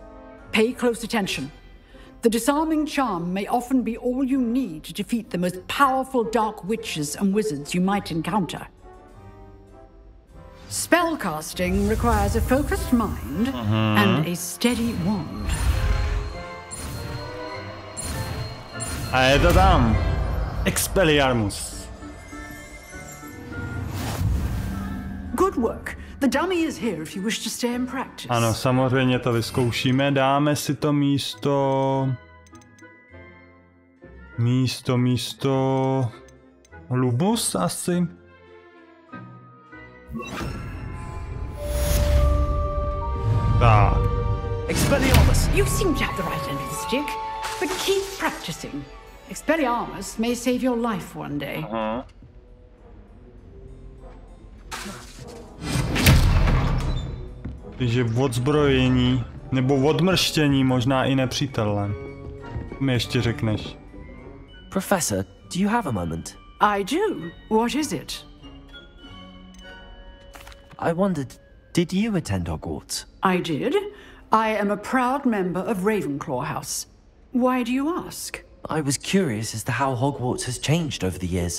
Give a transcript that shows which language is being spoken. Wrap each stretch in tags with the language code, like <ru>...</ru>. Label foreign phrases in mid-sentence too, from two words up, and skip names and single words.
<en>Pay close attention. The disarming charm may often be all you need to defeat the most powerful dark witches and wizards you might encounter. Spellcasting requires a focused mind and a steady wand.</en> <cs>A je to tam.</cs> <en>Expelliarmus. Good work. The dummy is here if you wish to stay and practice.</en> <cs>Ano, samozřejmě to vyzkoušíme. Dáme si to místo... Lubus asi. Tak.</cs> <en>Expelliarmus! You seem to have the right end of the stick, but keep practicing. Expelliarmus may save your life one day.</en> <cs>Takže odzbrojení, nebo odmrštění možná i nepřítelem. Mi ještě řekneš.</cs> <en>Professor, do you have a moment? I do. What is it? I wondered, did you attend Hogwarts? I did. I am a proud member of Ravenclaw House. Why do you ask? I was curious as to how Hogwarts has changed over the years.</en>